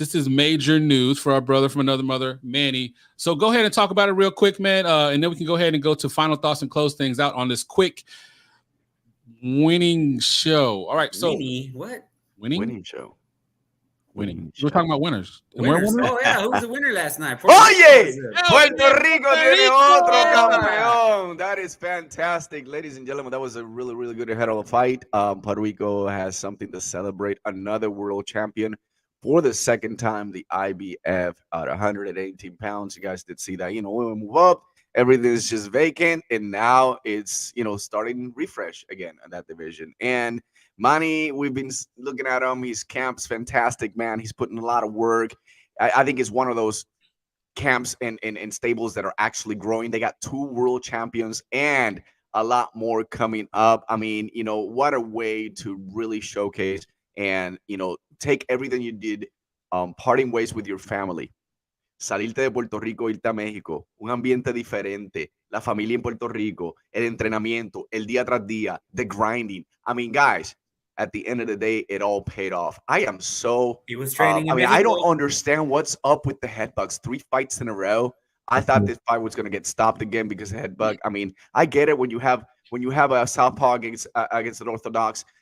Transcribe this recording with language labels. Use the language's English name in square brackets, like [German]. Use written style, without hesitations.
[English] This is major news for our brother from another mother, Manny. So go ahead and talk about it real quick, man, and then we can go ahead and go to final thoughts and close things out on this quick winning show. All right, so winning show. Winning. We're talking about winners. Winners. Oh yeah, who was the winner last night? [Spanish] Oye, Puerto Rico tiene otro campeón. [English] That is fantastic, ladies and gentlemen. That was a really, really good head of a fight. Puerto Rico has something to celebrate. Another world champion for the second time. The IBF at 118 pounds. You guys did see that. When we move up, everything is just vacant, and now it's starting refresh again in that division. And Manny, we've been looking at him. His camp's fantastic, man. He's putting a lot of work. I think it's one of those camps and stables that are actually growing. They got 2 world champions and a lot more coming up. I mean, what a way to really showcase and, take everything you did, parting ways with your family. [Spanish] Salirte de Puerto Rico, irte a México, un ambiente diferente, la familia en Puerto Rico, el entrenamiento, el día tras día, [English] the grinding. I mean, guys, at the end of the day, it all paid off. I am so. He was training. I mean, I don't understand what's up with the headbugs. 3 fights in a row. I thought this fight was gonna get stopped again because of headbug. I mean, I get it when you have a southpaw against an orthodox.